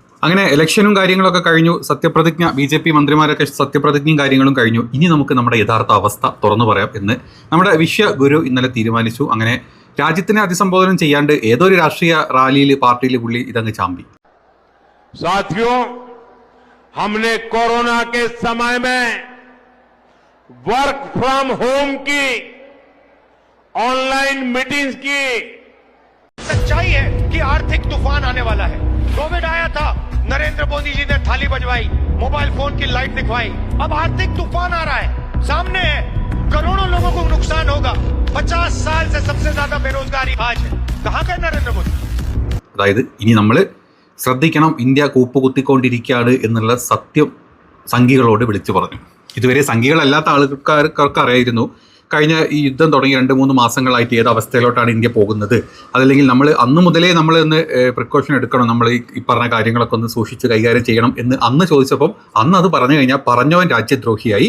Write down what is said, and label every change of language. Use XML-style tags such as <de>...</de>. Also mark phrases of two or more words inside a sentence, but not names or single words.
<ml>അങ്ങനെ ഇലക്ഷനും കാര്യങ്ങളൊക്കെ കഴിഞ്ഞു. സത്യപ്രതിജ്ഞ, BJP മന്ത്രിമാരൊക്കെ സത്യപ്രതിജ്ഞയും കാര്യങ്ങളും കഴിഞ്ഞു. ഇനി നമുക്ക് നമ്മുടെ യഥാർത്ഥ അവസ്ഥ തുറന്നു പറയാം എന്ന് നമ്മുടെ വിശ്വഗുരു ഇന്നലെ തീരുമാനിച്ചു. അങ്ങനെ രാജ്യത്തിനെ അഭിസംബോധന ചെയ്യാണ്ട് ഏതൊരു രാഷ്ട്രീയ റാലിയിൽ പാർട്ടിയിൽ പുള്ളി ഇതങ്ങ് ചാമ്പി.</ml> <hi>साथियों, हमने कोरोना के समय में</hi> <en>work from home</en> <hi>की,</hi> <en>online meetings</en> <hi>की। सच्चाई है कि आर्थिक तूफान आने वाला है। कोविड आया था, नरेंद्र मोदी जी ने थाली बजवाई,</hi> <en>mobile phone</en> <hi>की लाइट दिखवाई। अब आर्थिक तूफान आ रहा है, सामने है, करोड़ों लोगों को नुकसान होगा। 50 साल से सबसे ज्यादा बेरोजगारी आज है। कहां गए नरेंद्र मोदी?</hi> <ml>അതായത് ഇനി നമ്മൾ ശ്രദ്ധിക്കണം, ഇന്ത്യ കൂപ്പുകുത്തിക്കൊണ്ടിരിക്കുകയാണ് എന്നുള്ള സത്യം സംഘികളോട് വിളിച്ചു പറഞ്ഞു. ഇതുവരെ സംഘികളല്ലാത്ത ആൾക്കാർക്ക് അറിയായിരുന്നു കഴിഞ്ഞ ഈ യുദ്ധം തുടങ്ങി 2-3 മാസങ്ങളായിട്ട് ഏത് അവസ്ഥയിലോട്ടാണ് ഇന്ത്യ പോകുന്നത്. അതല്ലെങ്കിൽ നമ്മൾ അന്ന് മുതലേ നമ്മൾ ഒന്ന് പ്രിക്കോഷൻ എടുക്കണം, നമ്മൾ ഈ പറഞ്ഞ കാര്യങ്ങളൊക്കെ ഒന്ന് സൂക്ഷിച്ച് കൈകാര്യം ചെയ്യണം എന്ന് അന്ന് ചോദിച്ചപ്പം അന്ന് അത് പറഞ്ഞു കഴിഞ്ഞാൽ പറഞ്ഞവൻ രാജ്യദ്രോഹിയായി.</ml>